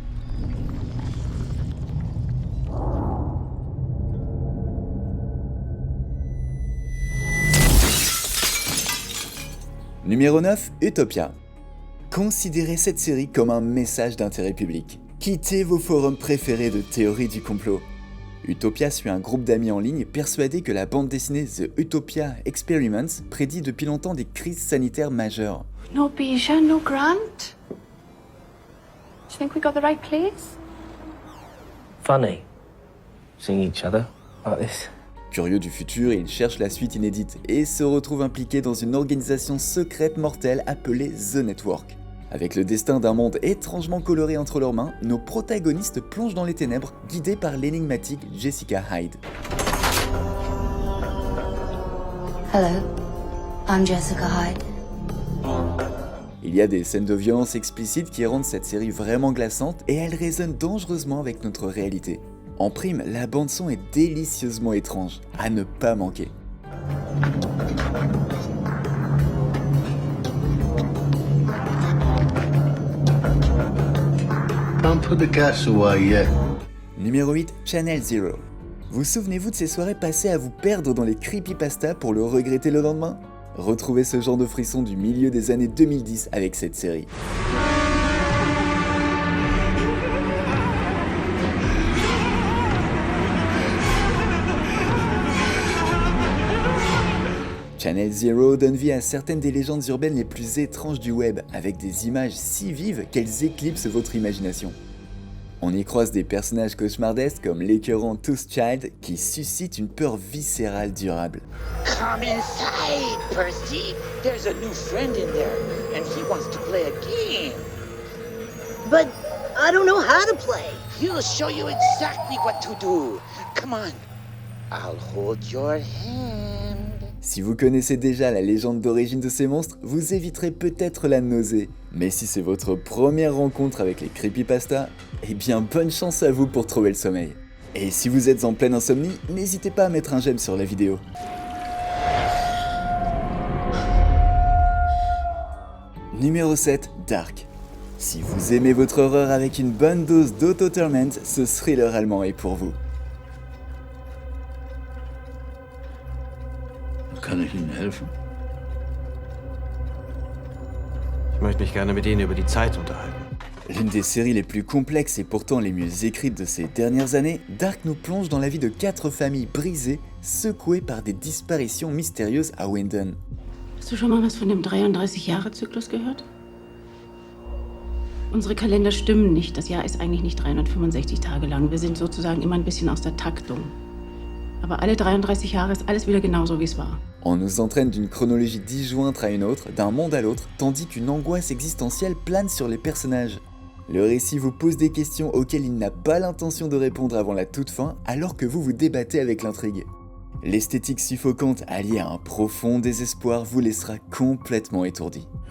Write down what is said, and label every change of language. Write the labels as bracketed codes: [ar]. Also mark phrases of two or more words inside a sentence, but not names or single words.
[fr] Numéro 9, Utopia. Considérez cette série comme un message d'intérêt public. Quittez vos forums préférés de théorie du complot. Utopia suit un groupe d'amis en ligne persuadés que la bande dessinée The Utopia Experiments prédit depuis longtemps des crises sanitaires majeures. [en] No Bisha, no Grant. Do you think we got the right place? Funny, seeing each other like this. [fr] Curieux du futur, il cherche la suite inédite et se retrouve impliqué dans une organisation secrète mortelle appelée The Network. Avec le destin d'un monde étrangement coloré entre leurs mains, nos protagonistes plongent dans les ténèbres, guidés par l'énigmatique Jessica Hyde. [en] Hello, I'm Jessica Hyde. [fr] Il y a des scènes de violence explicites qui rendent cette série vraiment glaçante et elle résonne dangereusement avec notre réalité. En prime, la bande-son est délicieusement étrange, à ne pas manquer. [en] Don't put the gas away yet. [fr] Numéro 8, Channel Zero. Vous souvenez-vous de ces soirées passées à vous perdre dans les creepypastas pour le regretter le lendemain? Retrouvez ce genre de frisson du milieu des années 2010 avec cette série. Channel Zero donne vie à certaines des légendes urbaines les plus étranges du web, avec des images si vives qu'elles éclipsent votre imagination. On y croise des personnages cauchemardesques comme l'écœurant Tooth Child qui suscite une peur viscérale durable. [en] Come inside, Percy. There's a new friend in there, and he wants to play a game. But I don't know how to play. He'll show you exactly what to do. Come on. I'll hold your hand. [fr] Si vous connaissez déjà la légende d'origine de ces monstres, vous éviterez peut-être la nausée. Mais si c'est votre première rencontre avec les creepypastas, eh bien bonne chance à vous pour trouver le sommeil. Et si vous êtes en pleine insomnie, n'hésitez pas à mettre un j'aime sur la vidéo. Numéro 7, Dark. Si vous aimez votre horreur avec une bonne dose d'auto-torment, ce thriller allemand est pour vous. [de] Kann ich Ihnen helfen? Ich möchte mich gerne mit Ihnen über die Zeit unterhalten. [fr] L'une des séries les plus complexes et pourtant les mieux écrites de ces dernières années, Dark nous plonge dans la vie de 4 familles brisées, secouées par des disparitions mystérieuses à Winden. [de] Hast du schon mal was von dem 33-Jahre-Zyklus gehört? Unsere Kalender stimmen nicht. Das Jahr ist eigentlich nicht 365 Tage lang. Wir sind sozusagen immer ein bisschen aus der Taktung. Aber alle 33 Jahre ist alles wieder genauso, wie es war. [fr] On nous entraîne d'une chronologie disjointe à une autre, d'un monde à l'autre, tandis qu'une angoisse existentielle plane sur les personnages. Le récit vous pose des questions auxquelles il n'a pas l'intention de répondre avant la toute fin, alors que vous vous débattez avec l'intrigue. L'esthétique suffocante alliée à un profond désespoir vous laissera complètement étourdi.